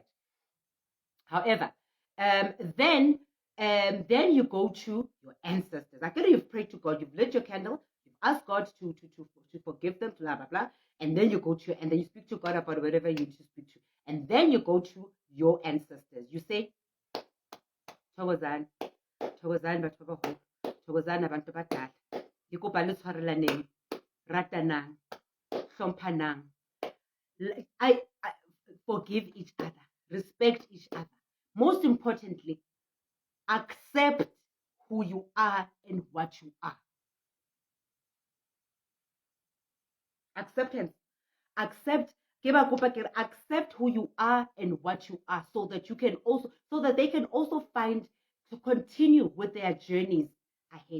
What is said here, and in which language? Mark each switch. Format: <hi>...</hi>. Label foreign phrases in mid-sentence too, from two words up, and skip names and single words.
<en>However, then you go to your ancestors. After you've prayed to God, you've lit your candle, you've asked God to forgive them, blah, blah, blah. And then you go to, and then you speak to God about whatever you need to speak to. And then you go to your ancestors. You say,</en> <st>Thokozani, Thokozani batho ba baholo,</st> <zu>Thokozani abantu abadala.</zu> <st>Ke kopa le tshwarelaneng, ratanang, hlomphanang.</st> <en>I forgive each other, respect each other. Most importantly, accept who you are and what you are. Acceptance. Accept who you are and what you are, so that they can also find to continue with their journeys ahead.</en>